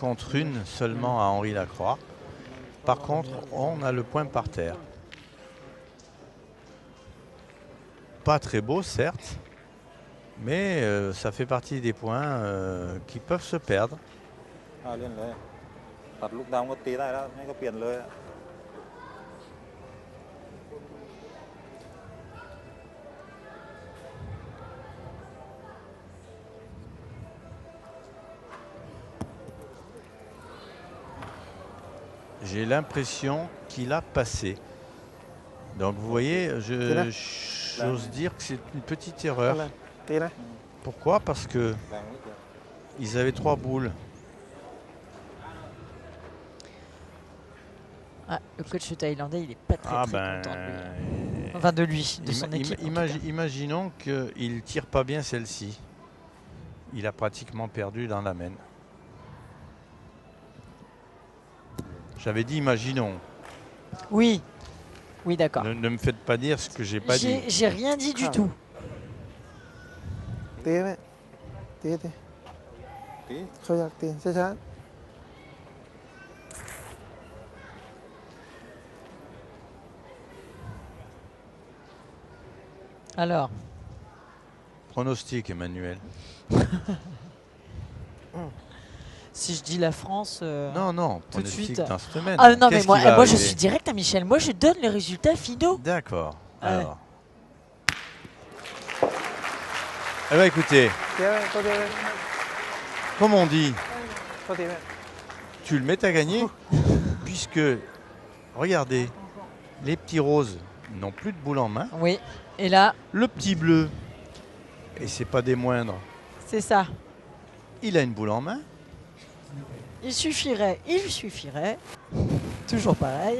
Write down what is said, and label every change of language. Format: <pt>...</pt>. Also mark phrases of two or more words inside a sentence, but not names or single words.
<fr>contre une seulement à Henri Lacroix. Par contre, on a le point par terre. Pas très beau, certes, mais ça fait partie des points qui peuvent se perdre.</fr> <th>เล่นเลยตัดลูกดำก็ตีได้แล้วไม่ก็เปลี่ยนเลยอะ</th> <fr>J'ai l'impression qu'il a passé. Donc vous voyez, j'ose dire que c'est une petite erreur.</fr> <th>ตีนะ</th> <fr>Pourquoi? Parce que</fr> <th>แรงนิดเดียว</th> <fr>ils avaient 3 boules. Ah, le coach thaïlandais, il est pas très, Ah très ben, content de lui. Enfin de lui, de son équipe. en tout cas. Imaginons qu'il ne tire pas bien celle-ci. Il a pratiquement perdu dans la main. J'avais dit imaginons. Oui, oui, d'accord. Ne me faites pas dire ce que j'ai pas dit. J'ai rien dit du tout.</fr> <th>ตีไหมตี ตี เขาอยากตีช้า</th> <fr>Alors, Pronostic, Emmanuel. si je dis la France. Non, non, tout de pronostic suite. dans cette semaine. Ah non, mais Qu'est-ce qui va moi je arriver? suis direct à Michel. Moi, je donne les résultats finaux. D'accord. Ah ouais. Alors. Eh bien, écoutez,</fr> <th>ๆตีไหมเขาตีไหม</th> <fr>comme on dit,</fr> <th>เขาตีไหม</th> <fr>tu le mets à gagner, puisque, regardez, les petits roses n'ont plus de boule en main. Oui. Et là, Le petit bleu, et c'est pas des moindres, c'est ça. il a une boule en main. Il suffirait. Toujours pareil.</fr>